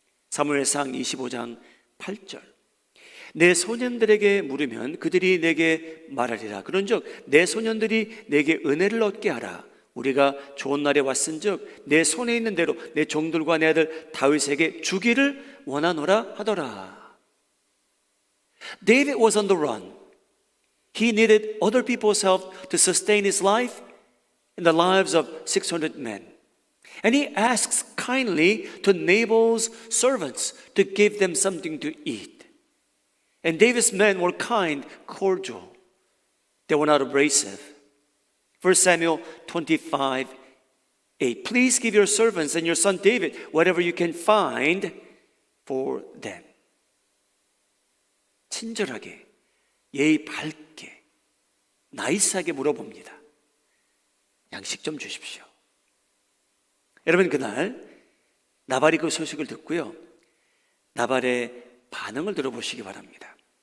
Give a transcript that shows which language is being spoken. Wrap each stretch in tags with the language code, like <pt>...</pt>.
<ko>사무엘상 25장 8절. 내 소년들에게 물으면 그들이 내게 말하리라. 그런즉 내 소년들이 내게 은혜를 얻게 하라. 우리가 좋은 날에 왔은즉 내 손에 있는 대로 내 종들과 내 아들 다윗에게 주기를 원하노라 하더라.</ko> <en>David was on the run. He needed other people's help to sustain his life and the lives of 600 men. And he asks kindly to Nabal's servants to give them something to eat. And David's men were kind, cordial. They were not abrasive. 1 Samuel 25:8. Please give your servants and your son David whatever you can find for them.</en> <ko>친절하게, 예의 밝게, 나이스하게 물어봅니다. 양식 좀 주십시오. 여러분, 그날 나발이 그 소식을 듣고요, 나발의 반응을 들어보시기 바랍니다.</ko>